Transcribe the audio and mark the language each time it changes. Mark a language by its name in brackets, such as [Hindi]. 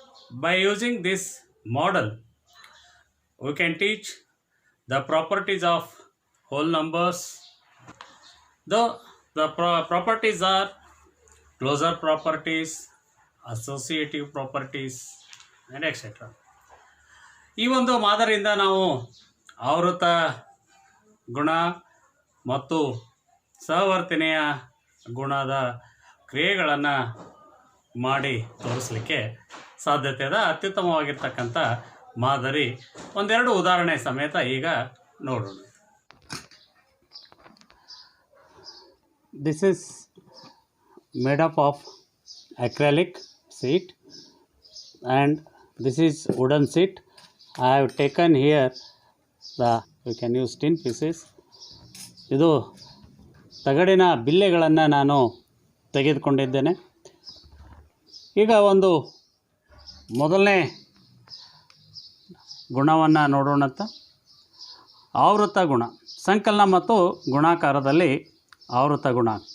[English] By using this model, we can teach the properties of whole numbers. The properties are closure properties, associative properties, and etc. [Kannada] ಈ ಒಂದು ಮಾದರಿಯಿಂದ ನಾವು ಆವೃತ ಗುಣ ಮತ್ತು ಸಹವರ್ತನೆಯ ಗುಣದ ಕ್ರಿಯೆಗಳನ್ನು ಮಾಡಿ ತೋರಿಸಲಿಕ್ಕೆ ಸಾಧ್ಯತೆ ಇದೆ. ಅತ್ಯುತ್ತಮವಾಗಿರ್ತಕ್ಕಂಥ ಮಾದರಿ ಒಂದೆರಡು ಉದಾಹರಣೆ ಸಮೇತ ಈಗ ನೋಡೋಣ. [English] This is made up of acrylic sheet and this is wooden sheet. I have taken here we can use tin pieces. [Kannada] ಇದು ತಗಡಿನ ಬಿಲ್ಲೆಗಳನ್ನು ನಾನು ತೆಗೆದುಕೊಂಡಿದ್ದೇನೆ. ಈಗ ಒಂದು ಮೊದಲನೇ ಗುಣವನ್ನು ನೋಡೋಣಂತ. ಆವೃತ್ತ ಗುಣ, ಸಂಕಲನ ಮತ್ತು ಗುಣಾಕಾರದಲ್ಲಿ ಆವೃತ್ತ ಗುಣ.